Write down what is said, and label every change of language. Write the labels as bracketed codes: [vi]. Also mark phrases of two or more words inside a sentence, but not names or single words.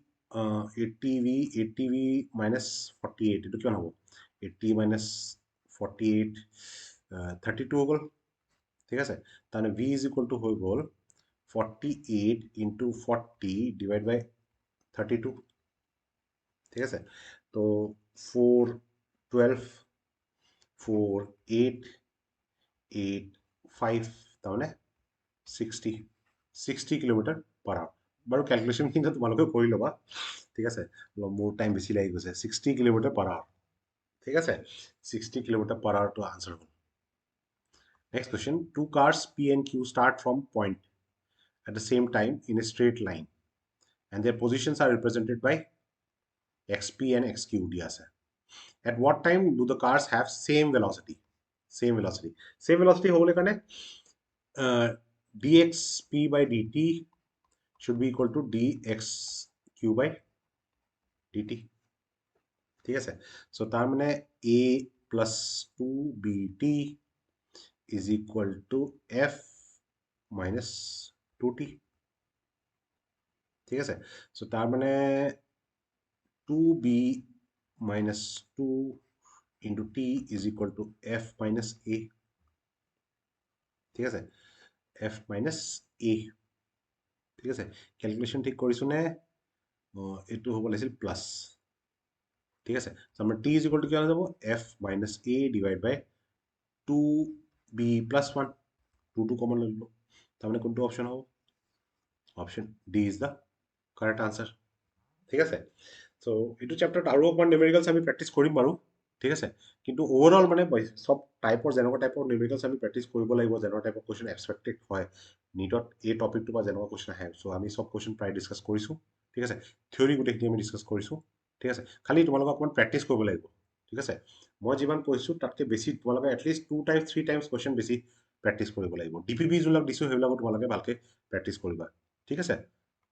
[as] 80 [en] v minus [as] 48 এইটো কিমান হ'ব 80 মাইনাছ 48 32 হৈ গ'ল ঠিক আছে তাৰমানে [en] v is equal to [as] হৈ গ'ল 48 [en] into 40 divide by 32 [as] ঠিক আছে তো 412 4 8 তাৰমানে 60 [en] kilometre per hour [as] বাৰু কেলকুলেশ্যনখিনি তোমালোকে কৰি ল'বা ঠিক আছে অলপ মোৰ টাইম বেছি লাগি গৈছে 60 [en] kilometre per hour [as] ঠিক আছে 60 [en] kilometre per hourটো [as] আনচাৰ হ'ল [en] next question two cars P and Q start from point at the same time in a straight line and their positions are represented by XP and XQ [as] দিয়া আছে [en] at what time do the cars have same velocity [as] হ'বলৈ কাৰণে [en] dxp by dt should be equal to dxq by dt [as] ঠিক আছে চ' তাৰ মানে [en] a plus 2bt is equal to f minus 2t [as] ঠিক আছে চ' তাৰ মানে [en] 2b minus 2 into t is equal to f minus a [as] ঠিক আছে [en] f minus a [as] ঠিক আছে ক্যালকুলেশন ঠিক কৰিছো নে এটো হ'ব লাগিছিল প্লাস ঠিক আছে আমাৰ [en] t is equal to [as] কি হৈ যাব [en] f minus a divided by 2b plus 1 [as] 2 কমন লৈ ললো তাৰমানে কোনটো অপচন হ'ব অপচন [en] d is the correct answer [as] ঠিক আছে সো এটো চ্যাপ্টাৰত আৰু অকমান নিউমেৰিকেলছ আমি প্ৰেক্টিস কৰিম বাৰু ঠিক আছে কিন্তু ওভাৰঅল মানে সব টাইপৰ যেনেকুৱা টাইপৰ নিউমেৰিকেলছ আমি প্ৰেক্টিস কৰিব লাগিব যেনেকুৱা টাইপৰ কোৱেশ্চন এক্সপেক্টেড হয় নিটত এই টপিকটো বা যেনেকুৱা কোৱেশ্চন আহে সো আমি সব কোৱেশ্চন প্ৰায় ডিসকাস কৰিছো ঠিক আছে থিওৰি গোটেইখিনি আমি ডিসকাস কৰিছো ঠিক আছে খালি তোমালোকক অকমান প্ৰেক্টিস কৰিব লাগিব ঠিক আছে মই যিমান কৈছো তাতকে বেছি তোমালোকে [en] at least 2 times 3 times [as] কোৱেশ্চন বেছি প্ৰেক্টিস কৰিব লাগিব ডিপিবি জুলক দিছো হেবিলাকো তোমালোকে ভালকে প্ৰেক্টিস কৰিবা ঠিক আছে